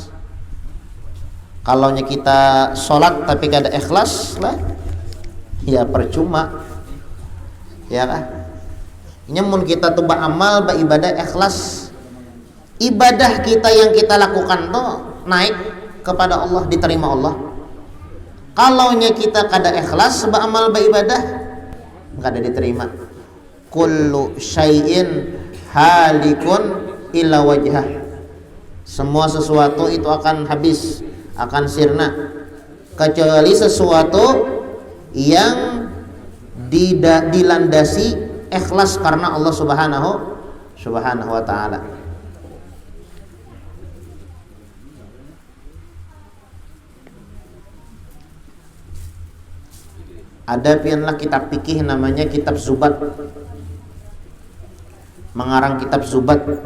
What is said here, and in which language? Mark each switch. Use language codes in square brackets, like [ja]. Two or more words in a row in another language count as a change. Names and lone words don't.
[id] Kalau kita sholat tapi gak ada ikhlas lah, ya percuma, ya kan? Nyamun kita tuh beramal, beribadah ikhlas, ibadah kita yang kita lakukan tuh naik kepada Allah, diterima Allah. Kalau kita kada ikhlas beramal beribadah, kada diterima. [ar] كل شيء هالك إلا وجهه. [id] Semua sesuatu itu akan habis, akan sirna, kecuali sesuatu yang dilandasi ikhlas karena Allah [ar] سبحانه وتعالى. [id] Ada pianlah kitab fikih namanya kitab Zubat, mengarang kitab Zubat.